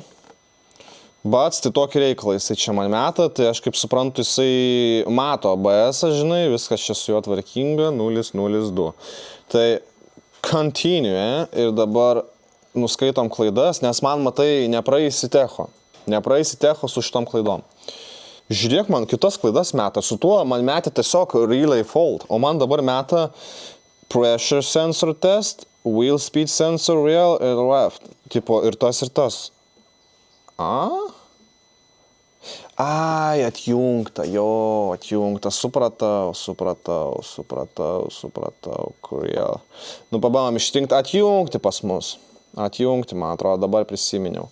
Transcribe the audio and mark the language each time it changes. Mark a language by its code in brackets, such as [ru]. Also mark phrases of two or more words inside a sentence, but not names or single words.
[lt] Bats, tai tokį reikalą jisai čia man meta, tai aš kaip suprantu, jisai mato ABS-ą, žinai, viskas čia su juo tvarkinga, 002. Tai continue ir dabar nuskaitom klaidas, nes man matai nepraeisi techo su šitom klaidom. Žiūrėk, man kitas klaidas meta, su tuo man meta tiesiog [en] relay fault, [lt] o man dabar meta [en] pressure sensor test, wheel speed sensor real [lt] ir left, tipo ir tas. Ai, atjungta, supratau, real. Nu, pabandom išrinkti, atjungti pas mus. Atjungti, man atrodo, dabar prisiminiau.